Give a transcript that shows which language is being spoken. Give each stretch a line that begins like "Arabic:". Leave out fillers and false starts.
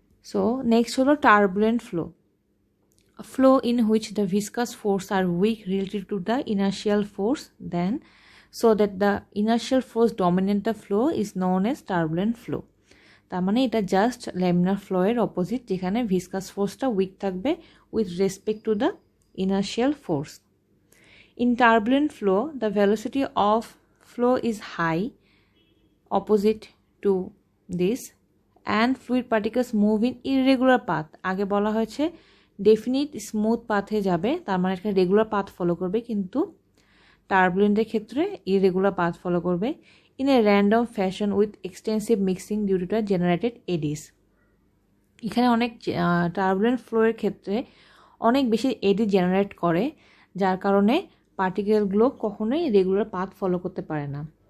English: So next হলো turbulent flow, flow in which the viscous force are weak relative to the inertial force then so that the inertial force dominate the flow is known as turbulent flow.
Bangla: তার মানে এটা just laminar flow এর opposite, যেখানে viscous ফোর্সটা week থাকবে
English: With respect to the inertial force. In turbulent flow, the velocity of flow is high, opposite to this, and fluid particles move in irregular path.
Bangla: আগে বলা হয়েছে definite smooth পাথে যাবে, তার মানে একটা রেগুলার পাথ ফলো করবে, কিন্তু টার্বুলেন্টের ক্ষেত্রে ইরেগুলার পাথ ফলো করবে
English: In a random fashion with extensive mixing due to the generated eddies.
Bangla: এখানে অনেক টার্বুলেন্ট ফ্লোয়ের ক্ষেত্রে অনেক বেশি এডি জেনারেট করে, যার কারণে পার্টিকেলগুলো কখনোই রেগুলার পাথ ফলো করতে পারে না।